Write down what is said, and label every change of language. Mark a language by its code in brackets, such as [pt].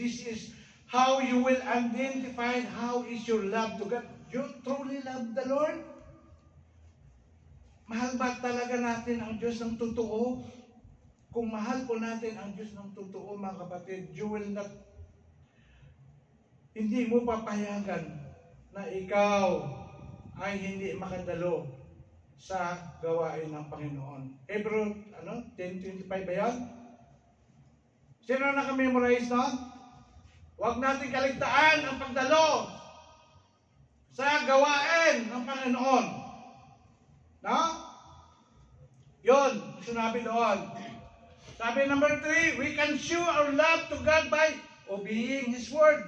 [en] This is how you will identify how is your love to God. You truly love the Lord? [tl] Mahal ba talaga natin ang Diyos ng totoo? Kung mahal po natin ang Diyos ng totoo, mga kapatid, [en] you will not, [tl] hindi mo papayagan na ikaw ay hindi makadalo sa gawain ng Panginoon. Hebrew 10:25 ba yan? Sino nakamemorize, no? Huwag natin kaligtaan ang pagdalo sa gawain ng Panginoon. No? Yun, sinabi doon. Sabi [en] number 3, we can show our love to God by obeying His word.